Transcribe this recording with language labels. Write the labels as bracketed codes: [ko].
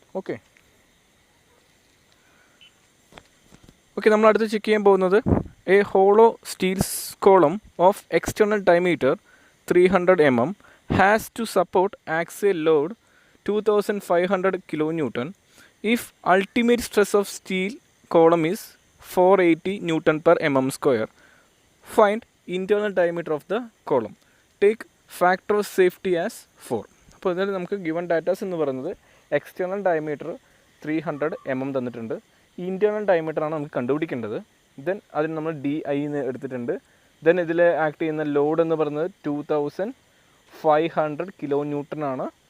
[en] okay, [ml] നമ്മൾ അടുത്ത് check ചെയ്യാൻ പോകുന്നത് [en] A hollow steel column of external diameter 300 mm has to support axial load 2500 kN if ultimate stress of steel column is 480 Newton per mm square. Find internal diameter of the column. Take factor of safety as 4. [ml] അപ്പോൾ ഇതിൽ നമുക്ക് given datas എന്ന് പറയുന്നത് external diameter 300 mm തന്നിട്ടുണ്ട്. Internal diameter ആണ് നമുക്ക് കണ്ടുപിടിക്കേണ്ടത്. Then അതിന് നമ്മൾ DI എടുത്തിട്ടുണ്ട്. ദെൻ ഇതിൽ ആക്ട് ചെയ്യുന്ന ലോഡ് എന്ന് പറയുന്നത് 2500 kN ആണ്.